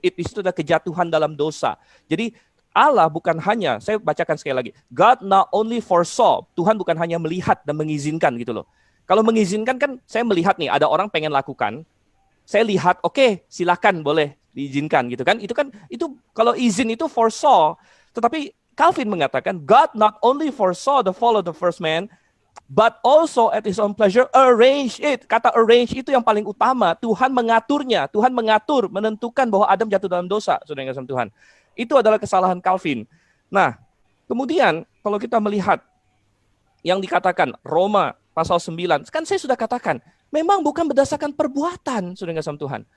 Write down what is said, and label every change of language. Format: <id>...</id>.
<id>It di situ adalah kejatuhan dalam dosa. Jadi Allah bukan hanya, saya bacakan sekali lagi.</id> <en>God not only foresaw.</en> <id>Tuhan bukan hanya melihat dan mengizinkan gitu loh. Kalau mengizinkan kan saya melihat nih ada orang pengen lakukan. Saya lihat, oke, silakan boleh diizinkan gitu kan. Itu kalau izin itu foresaw. Tetapi Calvin mengatakan,</id> <en>God not only foresaw the fall of the first man, but also at his own pleasure arrange it.</en> <id>Kata arrange itu yang paling utama. Tuhan mengaturnya. Tuhan mengatur, menentukan bahwa Adam jatuh dalam dosa. Saudara yang kasih Tuhan. Itu adalah kesalahan Calvin. Nah, kemudian kalau kita melihat yang dikatakan Roma pasal 9, kan saya sudah katakan, memang bukan berdasarkan perbuatan, saudara yang kasih Tuhan.</id>